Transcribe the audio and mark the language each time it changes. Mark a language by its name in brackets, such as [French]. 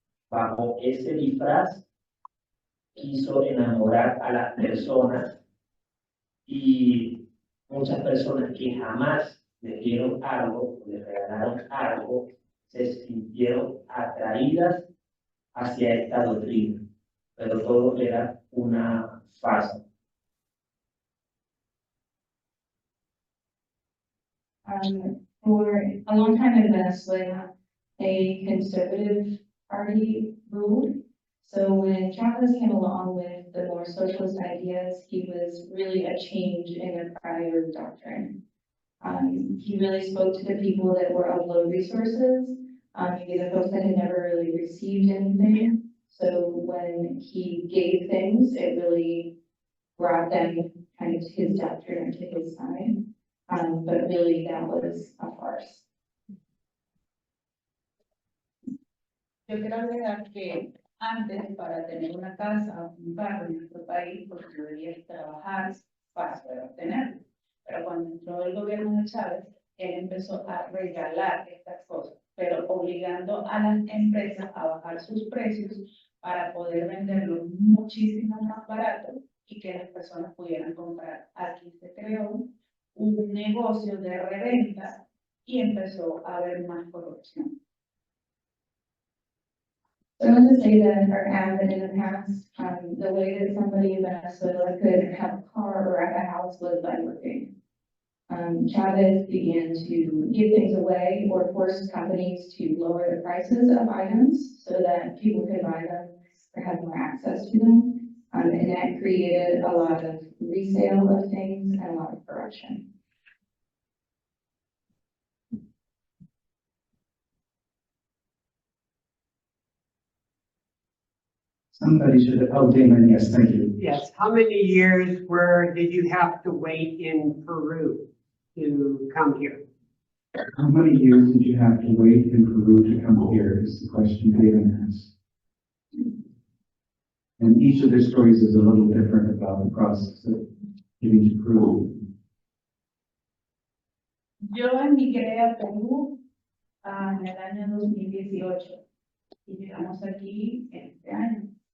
[Spanish] Bajo ese disfraz, quiso enamorar a las personas y muchas personas que jamás le dieron algo, le regalaron algo, se sintieron atraídas hacia esta doctrina, pero todo era una farsa. [English] For a long time in Venezuela, a conservative party ruled. So when Chavez came along with the more socialist ideas, he was really a change in a prior doctrine. He really spoke to the people that were of low resources, maybe the folks that had never really received anything. So when he gave things, it really brought them kind of to his doctrine or to his side. But really that was a farce. [Spanish] Yo quiero agregar que antes, para tener una casa o un carro en nuestro país, porque tú debías trabajar para poder obtenerlo. Pero cuando entró el gobierno de Chávez, él empezó a regalar estas cosas, pero obligando a las empresas a bajar sus precios para poder venderlo muchísimo más barato y que las personas pudieran comprar. Aquí se creó un negocio de reventa y empezó a haber más corrupción. [English] So I want to say that our ad that in the past, the way that somebody in Venezuela could have a car or have a house was by working. Chavez began to give things away or force companies to lower the prices of items so that people could buy them or have more access to them. And that created a lot of resale of things and a lot of corruption. Somebody should, oh, Damon, yes, thank you. Yes, how many years did you have to wait in Peru to come here? How many years did you have to wait in Peru to come here is the question Damon asked. And each of their stories is a little different about the process of getting to Peru. [Spanish] Yo emigré a Perú en el año 2018 y llegamos aquí este año.